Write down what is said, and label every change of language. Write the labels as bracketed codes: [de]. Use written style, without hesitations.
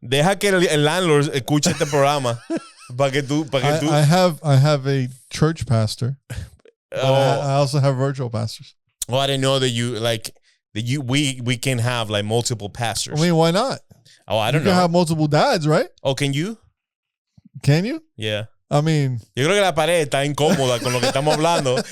[es] Deja que el landlord escuche este programa. [en] I have a church pastor. I also have virtual pastors. Well, I didn't know that we can have like multiple pastors. I mean, why not? Oh, I don't know. You can have multiple dads, right? Oh, can you? Can you? Yeah. I mean, [es] yo creo que la pared está incómoda con lo que estamos hablando.